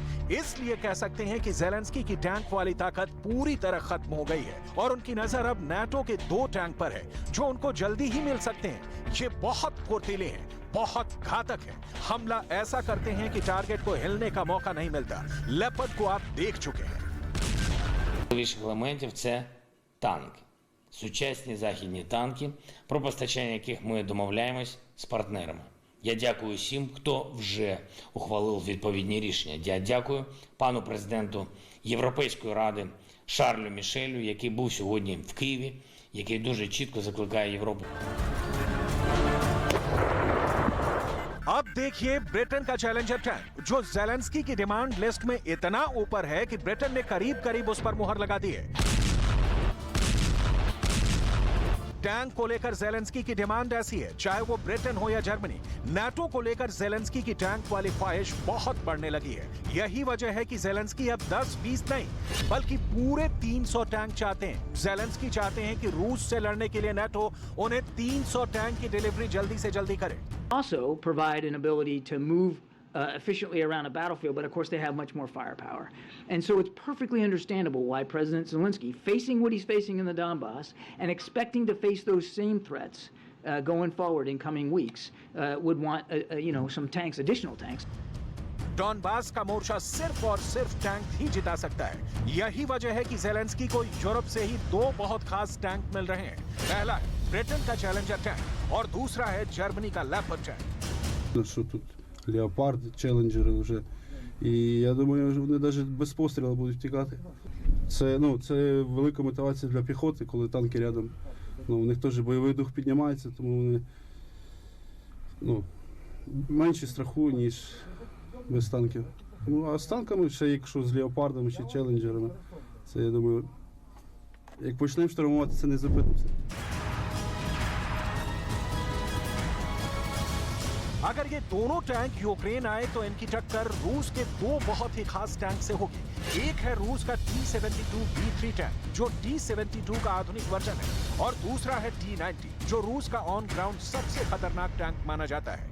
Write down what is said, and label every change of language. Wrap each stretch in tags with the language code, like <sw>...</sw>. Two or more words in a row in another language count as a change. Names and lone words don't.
<hi>इसलिए कह सकते हैं कि ज़ेलेंस्की की टैंक वाली ताकत पूरी तरह खत्म हो गई है और उनकी नजर अब नाटो के 2 टैंक पर है जो उनको जल्दी ही मिल सकते हैं। ये बहुत फुर्तीले हैं, बहुत घातक है। हमला ऐसा करते हैं कि टारगेट को हिलने का मौका नहीं मिलता। लेपर्ड को आप देख चुके हैं।</hi> <uk>Найвищих елементів це танки, сучасні західні танки, про постачання яких ми домовляємось з партнерами. Я дякую всім, хто вже ухвалив відповідні рішення. Я дякую пану президенту Європейської ради Шарлю Мішелю, який був сьогодні в Києві, який дуже чітко закликає Європу.</uk> <hi>अब देखिए ब्रिटेन का चैलेंजर टैंक जो ज़ेलेंस्की की</hi> <en>demand list</en> <hi>में इतना ऊपर है कि ब्रिटेन ने करीब करीब उस पर मुहर लगा दी है। टैंक को लेकर ज़ेलेंस्की की डिमांड ऐसी है, चाहे वो ब्रिटेन हो या जर्मनी। नाटो को लेकर ज़ेलेंस्की की टैंक वाली ख्वाहिश बहुत बढ़ने लगी है। यही वजह है कि ज़ेलेंस्की अब 10-20 नहीं बल्कि पूरे 300 टैंक चाहते हैं। ज़ेलेंस्की चाहते हैं कि रूस से लड़ने के लिए नाटो उन्हें 300 टैंक की डिलीवरी जल्दी से जल्दी करे।</hi> <en>Also provide an ability to move efficiently around a battlefield, but of course they have much more firepower. And so it's perfectly understandable why President Zelensky, facing what he's facing in the Donbass and expecting to face those same threats going forward in coming weeks, would want some tanks, additional tanks.</en> <hi>डॉनबास का मोर्चा सिर्फ और सिर्फ टैंक ही जिता सकता है। यही वजह है कि ज़ेलेंस्की को यूरोप से ही 2 बहुत खास टैंक मिल रहे हैं। पहला है ब्रिटेन का चैलेंजर टैंक और दूसरा है जर्मनी का लेपर्ड टैंक।</hi> <uk>Що тут Леопард, Челенджери вже. І я думаю, вони навіть без пострілу будуть втікати. Це велика мотивація для піхоти, коли танки рядом. У них теж бойовий дух піднімається, тому вони менше страху, ніж без танків. А з танками, ще якщо з Леопардами чи Челенджерами, це, я думаю, як почнемо штурмувати, це не зупинимося.</uk> <hi>अगर ये दोनों टैंक यूक्रेन आए तो इनकी टक्कर रूस के दो बहुत ही खास टैंक से होगी। एक है रूस का T-72B3 टैंक जो T-72 का आधुनिक वर्जन है और दूसरा है T-90 जो रूस का</hi> <en>on ground</en> <hi>सबसे खतरनाक टैंक माना जाता है।</hi>